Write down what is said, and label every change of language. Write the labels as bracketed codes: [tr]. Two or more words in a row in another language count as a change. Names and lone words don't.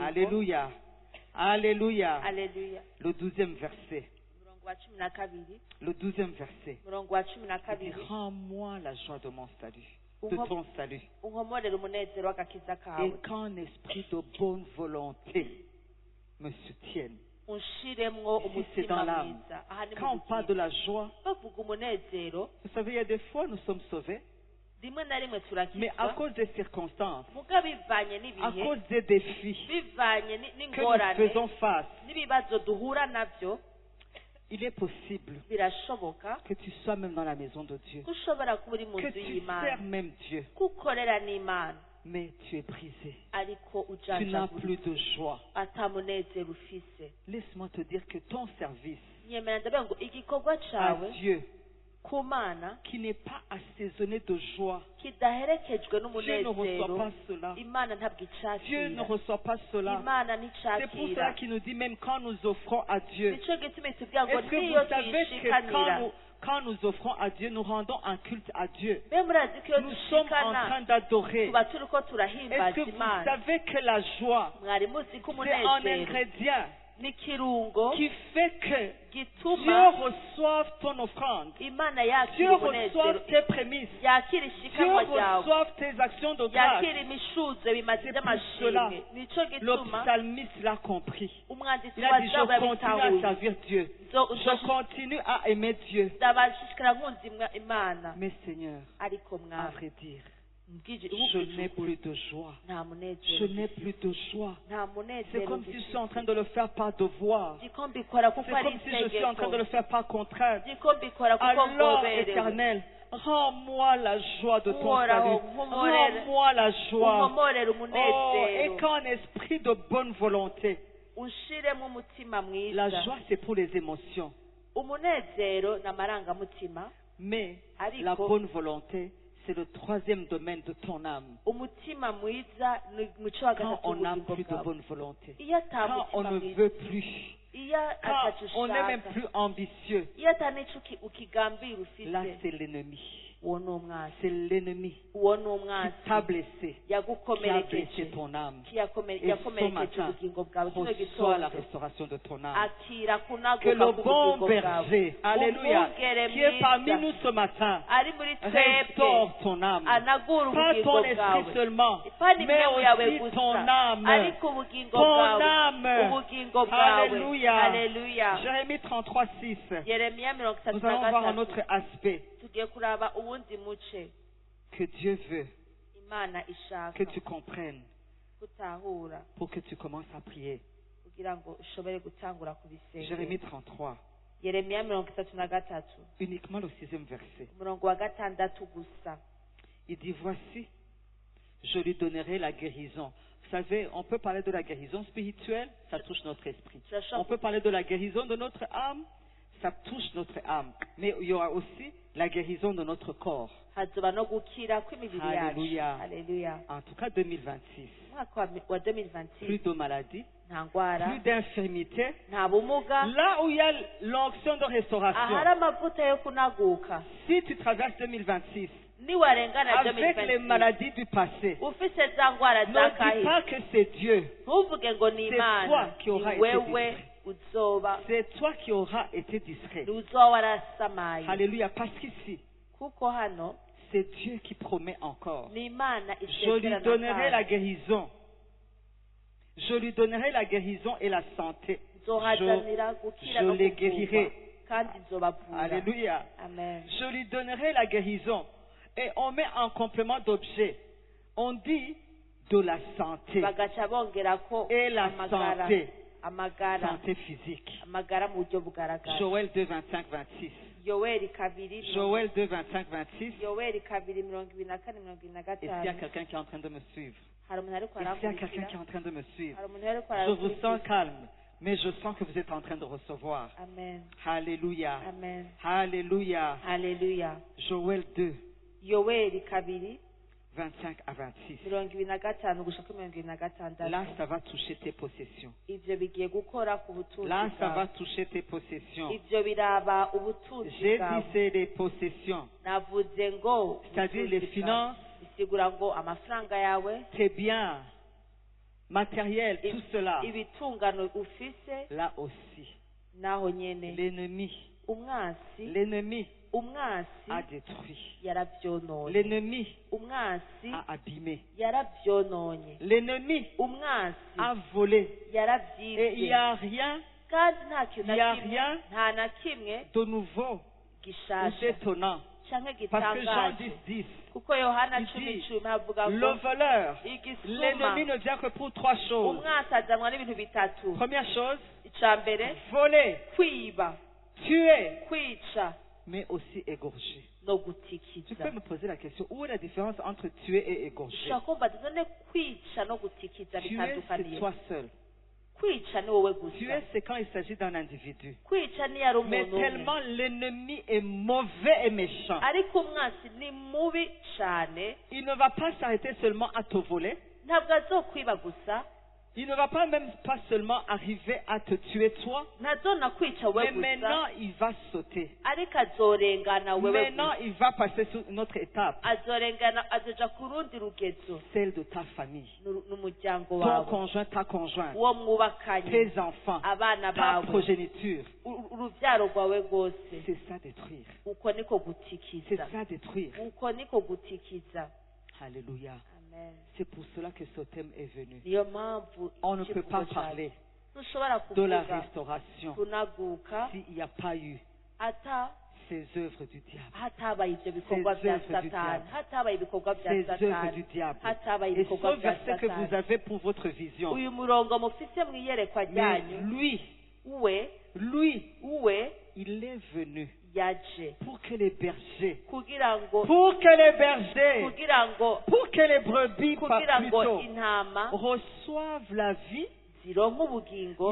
[fr] Alléluia. Alléluia. Alléluia. Le 12e verset. [rn] Umurongo wa 12 [fr] Le 12e verset. [rn] umurongo wa [fr] Il 12 dit, rends-moi la joie de mon salut, de [rn] Uhom- [fr] ton salut. [rn] unkomorere umunezero w'agakiza [fr] Et [rn] kawe [fr] qu'un esprit de bonne volonté me soutienne. [rn] unshiremwo [fr] Ici, c'est dans [rn] umutima [fr] l'âme. [rn] mwiza aha ni [fr] Quand [rn] mu [fr] on parle de [rn] bugingo [fr] la joie, [rn] bavuga umunezero [fr] vous savez, il y a des fois nous sommes sauvés, [rn] rimwe na rimwe [fr] mais à [rn] turakizwa [fr] cause des circonstances, [rn] muga bivanye [fr] à [rn] n'ibihe [fr] cause des défis [rn] bivanye [fr] que nous [rn] n'ingorane [fr] faisons face, [rn] n'ibibazo duhura nabyo [fr] il est possible [rn] birashoboka [fr] que tu sois même dans la maison de Dieu, [rn] ko ushobora kuba uri mu [fr] que [rn] nzu [fr] tu [rn] y'imana [fr] sers même Dieu, [rn] ko ukorera n'imana [fr] mais tu es brisé. [rn] ariko [fr] Tu n'as [rn] ujanjagura [fr] plus de joie. [rn] ata munezero ufise [fr] Laisse-moi te dire que ton service [rn] nyemera ndavuga ngo igikorwa [fr] à [rn] cawe [fr] Dieu, [rn] ku mana [fr] qui n'est pas assaisonné de joie, [rn] kidaherekejwe [fr] Dieu ne reçoit [rn] n'umunezero [fr] pas cela. [rn] imana ntabwo [fr] Dieu ne [rn] icakira [fr] reçoit pas cela. [rn] imana [fr] C'est pour [rn] nticakira [fr] cela qu'il nous dit même quand nous offrons à Dieu. [rn] nico gituma itubwira ngo [fr] Est-ce que [rn] niyo [fr] vous savez que [rn] tuyishikanira [fr] quand nous offrons à Dieu, nous rendons un culte à Dieu. [rn] mbe murazi ko iyo [fr] Nous sommes en [rn] dushikana [fr] train d'adorer. [rn] tuba turiko [fr] Est-ce [rn] turahimbaza [fr] que vous [rn] imana [fr] savez que la joie, [rn] mwari muzi ko [fr] c'est un [rn] umunezero [fr] ingrédient [rn] n'ikirungo [fr] qui fait que Dieu [rn] gituma [fr] reçoive ton offrande. [rn] imana [fr] Dieu [rn] yakira umunezero [fr] reçoive tes prémices. [rn] yakira [fr] Dieu [rn] ishikanwa ryawe [fr] reçoive tes actions de grâce. [rn] yakira imishuzo bimaze [fr] C'est pour cela, [rn] by'amashimwe nico [fr] Le [rn] gituma [fr] psalmiste l'a compris. [rn] umwanditsi [fr] Il a [rn] wa [fr] dit, je [rn] zaburi [fr] continue à [rn] yabitahuye [fr] servir Dieu. Je continue à aimer Dieu. [rn] ndabashishikara nkunzi imana [fr] Mais Seigneur, [rn] ariko [fr] à [rn] mwami [fr] vrai dire, [rn] mbwije [fr] je [rn] ubwije [fr] n'ai [rn] ukuri [fr] plus de joie. [rn] nta [fr] Je [rn] munezero [fr] n'ai plus de joie. [rn] nta [fr] C'est [rn] munezero [fr] comme si je suis en train de le faire par devoir. [rn] ndiko mbikora [fr] C'est [rn] kuko ari [fr] comme si je suis en train de le [rn] itegeko [fr] faire par contrainte. [rn] ndiko mbikora kuko [fr] Alors, [rn] ngoberewe [fr] Éternel, rends-moi la joie de ton [rn] Uhoraho, [fr] salut. [rn] nkomorere- [fr] Rends-moi la joie. [rn] unkomorere [fr] Oh, et [rn] umunezero [fr] qu'un esprit de bonne volonté. [rn] unshiremo umutima [fr] La [rn] mwiza [fr] joie, c'est pour les émotions. [rn] umunezero n'amarangamutima [fr] Mais [rn] Ariko- [fr] la bonne volonté, c'est le troisième domaine de ton âme. [rn] umutima mwiza ni umuco wa [fr] Quand [rn] gatatu [fr] on n'a [rn] w'ubugingo [fr] plus de [rn] bwawe [fr] bonne volonté. [rn] iyo ata [fr] Quand on [rn] mutima [fr] ne [rn] mwiza [fr] veut plus. [rn] iyo [fr] Quand [rn] ataco [fr] on n'est même [rn] ushaka [fr] plus ambitieux. [rn] iyo ata n'ico ukigambira [fr] Là, [rn] ufise [fr] c'est l'ennemi. [rn] uwo ni umwansi [fr] C'est l'ennemi [rn] uwo ni [fr] qui [rn] umwansi [fr] t'a blessé, qui a blessé [rn] yagukomerekeje [fr] ton âme. [rn] yakomerekeje [fr] matin, [rn] ubugingo bwawe kino [fr] Reçois la [rn] gitondo [fr] restauration de ton âme. [rn] akira [fr] Que [rn] kunaguka [fr] le bon [rn] k'ubugingo bwawe [fr] berger, alléluia, [rn] umwungere [fr] qui est parmi [rn] mwiza [fr] nous ce matin, [rn] ari muri twebwe [fr] restaure ton âme. [rn] anagura [fr] Pas [rn] ubugingo [fr] ton esprit [rn] bwawe [fr] seulement, [rn] pani [fr] mais [rn] impemu yawe [fr] aussi ton [rn] gusa [fr] âme. [rn] ariko ubugingo [fr] Ton [rn] bwawe [fr] âme. [rn] ubugingo bwawe [fr] Alléluia. [rn] haleluya [fr] Jérémie 33, 6. [rn] yeremiya mirongo itatu [fr] Nous [rn] na [fr] allons voir un [rn] gatatu [fr] autre aspect [rn] tugiye kuraba uwundi muce [fr] que Dieu veut [rn] imana ishaka [fr] que tu comprennes [rn] gutahura [fr] pour que tu commences à prier. [rn] kugira ngo ushobore gutangura [fr] Jérémie [rn] kubisengera [fr] 33, [rn] yeremiya mirongo itatu na gatatu [fr] uniquement le 6e verset. [rn] umurongo wa gatandatu gusa [fr] Il dit, voici, je lui donnerai la guérison. Vous savez, on peut parler de la guérison spirituelle, ça touche notre esprit. On peut parler de la guérison de notre âme, ça touche notre âme. Mais il y aura aussi la guérison de notre corps. [rn] hazoba no gukira kw'imibiri yacu [fr] Haleluya. [rn] haleluya [fr] En tout cas, 2026. [rn] umwaka wa 2026 [fr] Plus de maladies, [rn] nta ndwara [fr] plus d'infirmités. [rn] nta bumuga [fr] Là où il y a l'onction de [rn] ahari [fr] restauration, [rn] amavuta yo kunaguka [fr] si tu traverses 2026, [rn] niwarengana [fr] avec les 2026 maladies du passé, [rn] ufise za ndwara [fr] ne dis [rn] zakahise [fr] pas que c'est Dieu. [rn] ntuvuge ngo ni [fr] C'est [rn] imana [fr] toi qui auras [rn] ni [fr] été [rn] wewe uzoba [fr] C'est toi qui auras été distrait. [rn] ni uzoba warasamaye [fr] Alléluia. Parce qu'ici, [rn] kuko hano [fr] c'est Dieu qui promet encore. [rn] ni imana [fr] Je lui [rn] isezerana [fr] donnerai la [rn] kandi [fr] guérison. Je lui donnerai la guérison et la santé. [rn] nzohazanira gukira [fr] je [rn] no [fr] les [rn] kuvurwa [fr] guérirai. [rn] kandi nzobavura [fr] Alléluia. [rn] amen [fr] Je lui donnerai la guérison. Et on met en complément d'objet. On dit de la santé. [rn] bagaca bongerako [fr] Et la [rn] amagara [fr] santé. [rn] amagara [fr] Santé physique. [rn] amagara mu buryo bugaragara [fr] Joël 2, 25, 26. [rn] yoweri kabiri [fr] Joël 2, 25, 26. [rn] yoweri kabiri 24 [fr] Est-ce qu'il y a quelqu'un qui est en train de me suivre? [rn] hari umuntu ariko [fr] Est-ce qu'il y a quelqu'un [rn] arakurikira [fr] qui est en train de me suivre? [rn] hari umuntu ariko [fr] Je vous [rn] arakurikira [fr] sens calme, mais je sens que vous êtes en train de recevoir. [rn] amen [fr] Alléluia. [rn] amen [fr] Alléluia. [rn] haleluya [fr] Joël 2, [rn] yoweri kabiri [fr] 25 à 26. [rn] 25 gushika 26 [fr] Là, ça va toucher tes possessions. [rn] ivyo bigiye gukora ku butunzi [fr] Là, ça va [rn] bwawe [fr] toucher tes possessions. [rn] ivyo biraba ubutunzi [fr] J'ai dit [rn] bwawe [fr] c'est des possessions. [rn] navuze ngo [fr] C'est-à-dire les [rn] ubutunzi bwawe. [fr] finances, [rn] bisigura ngo amafaranga yawe [fr] tes biens, matériel, tout cela. [rn] ibitungano ufise [fr] Là aussi, [rn] naho nyene [fr] l'ennemi [rn] umwasi [fr] a détruit. [rn] yaravyononye [fr] L'ennemi [rn] umwasi [fr] a abîmé. [rn] yaravyononye [fr] L'ennemi [rn] umwasi [fr] a volé. Et il [rn] yaravyivye [fr] n'y a rien [rn] kandi nta kintu [fr] il y a [rn] na kimwe [fr] rien [rn] nta na kimwe [fr] de nouveau ou [rn] gishasha [fr] d'étonnant. [rn] canke [fr] Parce que Jean [rn] gitangaje [fr] 10, 10, [rn] kuko yohana [fr] il dit, [rn] 10:10 havuga [fr] le [rn] ngo [fr] voleur, [rn] igisuma [fr] l'ennemi ne vient que pour trois choses. [rn] umwasi azanwa n'ibintu bitatu [fr] Première chose, [rn] ica mbere [fr] voler, [rn] kwiba [fr] tuer, [rn] kwica [fr] mais aussi égorger. [rn] no [fr] Tu [rn] gutikiza [fr] peux me poser la question, où est la différence entre tuer et égorger? [rn] ushobora kumva none kwica no gutikiza [fr] Tuer, c'est [rn] bitandukaniye [fr] toi seul. [rn] kwica ni wowe gusa [fr] Tuer, c'est quand il s'agit d'un individu. [rn] kwica ni yari [fr] Mais [rn] umuntu umwe [fr] tellement l'ennemi est mauvais et méchant, [rn] ariko umwasi ni mubi cane [fr] il ne va pas s'arrêter seulement à te voler. [rn] ntabwo azokwiba gusa [fr] Il ne va pas même pas seulement arriver à te tuer toi, [rn] ntazona kwica [fr] mais [rn] wewe [fr] maintenant [rn] gusa [fr] il va sauter. [rn] ariko azorengana wewe [fr] Maintenant [rn] gusa [fr] il va passer sur une autre étape, [rn] azorengana azoja ku rundi rugezo [fr] celle de ta famille. [rn] n'umuryango [fr] Ton [rn] wawe [fr] conjoint, ta conjointe, [rn] uwo mwubakanye [fr] tes enfants, [rn] abana [fr] ta [rn] bawe [fr] progéniture. [rn] urubyaro rwawe rwose [fr] C'est ça détruire. [rn] uko niko [fr] C'est [rn] gutikiza [fr] ça détruire. [rn] uko niko gutikiza [fr] Alléluia. [rn] amen [fr] C'est pour cela que ce thème est venu. [rn] niyo mpamvu [fr] On ne peut pas [rn] ikivugo cyawe [fr] parler [rn] ntushobora [fr] de la [rn] kuvuga [fr] restauration [rn] kunaguka [fr] s'il n'y a pas eu [rn] ata [fr] ces œuvres du diable. [rn] hatabaye ibyo bikorwa bya [fr] œuvres du [rn] satani [fr] diable. [rn] hatabaye ibikorwa bya [fr] Ces œuvres [rn] satani [fr] du diable. [rn] hatabaye [fr] Et ce [rn] ibikorwa bya [fr] verset que vous [rn] satani [fr] avez pour votre vision. [rn] uyu murongo mufite mu iyerekwa [fr] Mais [rn] ryanyu [fr] lui, [rn] we [fr] il est venu [rn] yaje [fr] pour que les bergers, [rn] kugira ngo [fr] pour que les bergers, [rn] kugira ngo [fr] pour que les brebis [rn] kugira ngo [fr] plutôt [rn] intama [fr] reçoivent la vie, [rn] zironka ubugingo